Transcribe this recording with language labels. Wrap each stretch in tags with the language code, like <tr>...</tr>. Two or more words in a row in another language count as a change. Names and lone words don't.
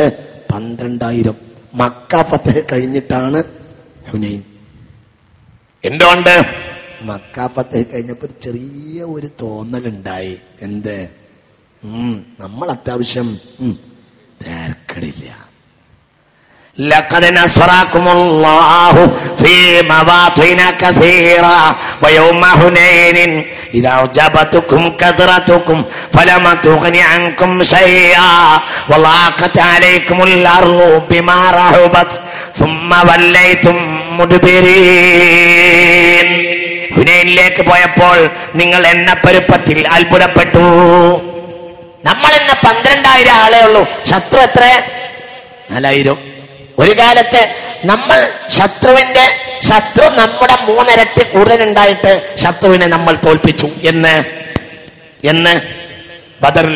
<ml>12,000. മക്ക ഫതഹ് കഴിഞ്ഞിട്ടാണ് ഹുനൈൻ. എന്തുകൊണ്ട്? മക്ക ഫതഹ് കഴിഞ്ഞപ്പോ ചെറിയ ഒരു തോന്നലുണ്ടായി. എന്ത്? നമ്മൾ അത്യാവശ്യം തേർക്കടില്ല.</ml> <ar>لقد نصركم الله في مواطن كثيرة ويوم حنين إذا أعجبتكم كثرتكم فلم تغن عنكم شيئا وضاقت عليكم الأرض بما رحبت ثم وليتم مدبرين.</ar> <ml>ഹുനൈനിലേക്ക് പോയപ്പോൾ നിങ്ങൾ എണ്ണപ്പെരുപ്പത്തിൽ അത്ഭുതപ്പെട്ടു. നമ്മൾ ഇന്ന് 12,000 ആളേ ഉള്ളൂ. ശത്രു എത്ര? 4,000. ഒരു കാലത്ത് നമ്മൾ ശത്രു നമ്മുടെ 3 ഇരട്ടി കൂടുതൽ ഉണ്ടായിട്ട് ശത്രുവിനെ നമ്മൾ തോൽപ്പിച്ചു എന്ന് ബദറില്.</ml>